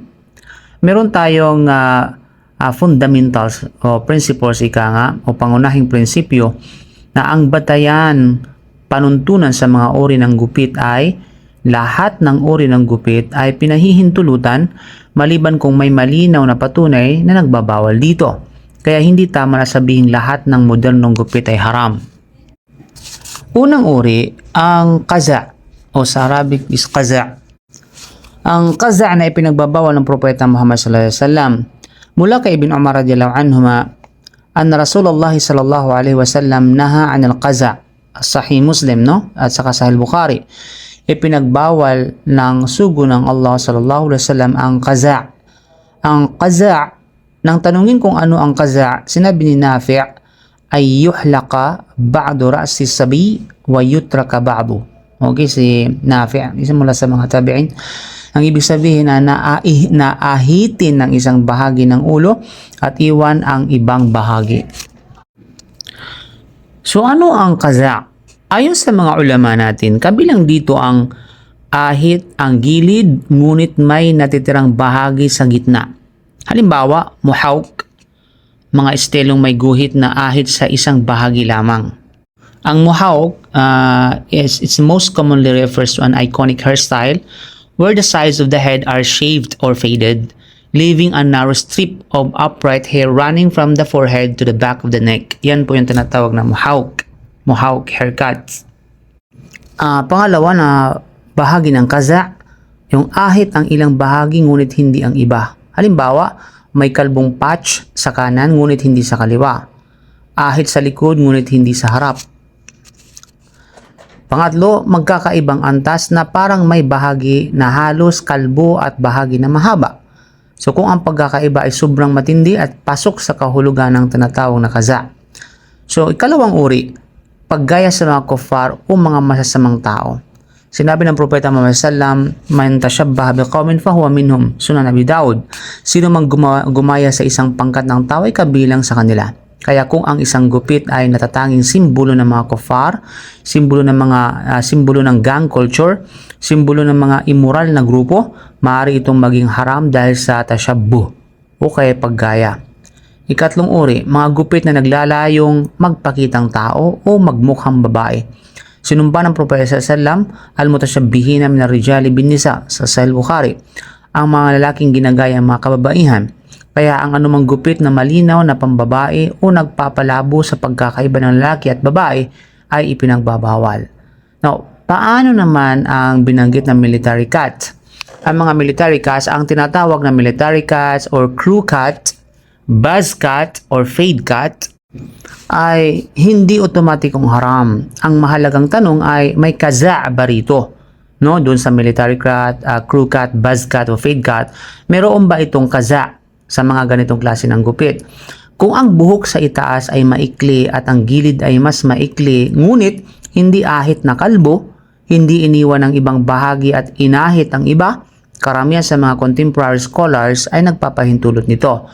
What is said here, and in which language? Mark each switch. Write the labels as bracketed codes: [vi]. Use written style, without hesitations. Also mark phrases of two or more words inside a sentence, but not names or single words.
[tl] Meron tayong fundamentals o principles o pangunahing prinsipyo na ang batayan panuntunan sa mga uri ng gupit ay lahat ng uri ng gupit ay pinahihintulutan maliban kung may malinaw na patunay na nagbabawal dito. Kaya hindi tama na sabihin lahat ng modernong gupit ay haram. Unang uri, ang qaza o sa Arabic is qaza. Ang qaza na ipinagbabawal ng Propeta Muhammad [ar] صلى الله عليه وسلم [tl] mula kay Ibn Umar [ar] رضي الله عنهما أن رسول الله صلى الله عليه وسلم نهى عن القزع. [tl] Sahih Muslim at saka Sahih Bukhari. Ipinagbawal ng sugo ng Allah [ar] صلى الله عليه وسلم [tl] ang qaza. Ang qaza, nang tanungin kung ano ang qaza, sinabi ni Nafi' ay [ar] يحلق بعض رأس الصبي ويترك بعض. [tl] Okay, si Nafi', isa mula sa mga tabi'in. Ang ibig sabihin na naahitin ng isang bahagi ng ulo at iwan ang ibang bahagi. So ano ang qaza? Ayon sa mga ulama natin, kabilang dito ang ahit ang gilid ngunit may natitirang bahagi sa gitna. Halimbawa, muhawk, mga estelong may guhit na ahit sa isang bahagi lamang. [en] Ang muhawk it's most commonly refers to an iconic hairstyle where the sides of the head are shaved or faded, leaving a narrow strip of upright hair running from the forehead to the back of the neck. [tl] Yan po yung tinatawag na Mohawk haircut. Pangalawa na bahagi ng qaza, yung ahit ang ilang bahagi ngunit hindi ang iba. Halimbawa, may kalbong patch sa kanan ngunit hindi sa kaliwa. Ahit sa likod ngunit hindi sa harap. Pangatlo, magkakaibang antas na parang may bahagi na halos kalbo at bahagi na mahaba. So kung ang pagkakaiba ay sobrang matindi at pasok sa kahulugan ng tinatawag na qaza. So ikalawang uri, paggaya sa mga kuffar o mga masasamang tao. Sinabi ng Propeta Muhammad sallam, [ar] من تشبه بقوم فهو منهم, [tl] Sunan Abi Daud. Sino mang gumaya sa isang pangkat ng tao ay kabilang sa kanila. Kaya kung ang isang gupit ay natatanging simbolo ng mga kuffar, simbolo ng [en] gang culture, [tl] simbolo ng mga immoral na grupo, maaari itong maging haram dahil sa tashabbuh o kaya paggaya. Ikatlong uri, mga gupit na naglalayong magpakitang tao o magmukhang babae. Sinumpa ng Propeta sallam, [ar] المتشبهين من الرجال بالنساء [tl] sa Sahih Bukhari, ang mga lalaking ginagaya mga kababaihan. Kaya ang anumang gupit na malinaw na pambabae o nagpapalabo sa pagkakaiba ng lalaki at babae ay ipinagbabawal. Now, paano naman ang binanggit na [en] military cut? [tl] Ang mga [en] military cuts, [tl] ang tinatawag na [en] military cuts or crew cut, buzz cut or fade cut [tl] ay hindi otomatikong haram. Ang mahalagang tanong ay may qaza ba rito? no, doon sa [en] military cut, crew cut, buzz cut [tl] o [en] fade cut, [tl] meron ba itong kaza sa mga ganitong klase ng gupit? Kung ang buhok sa itaas ay maikli at ang gilid ay mas maikli, ngunit hindi ahit na kalbo, hindi iniwan ang ibang bahagi at inahit ang iba, karamihan sa mga [en] contemporary scholars [tl] ay nagpapahintulot nito.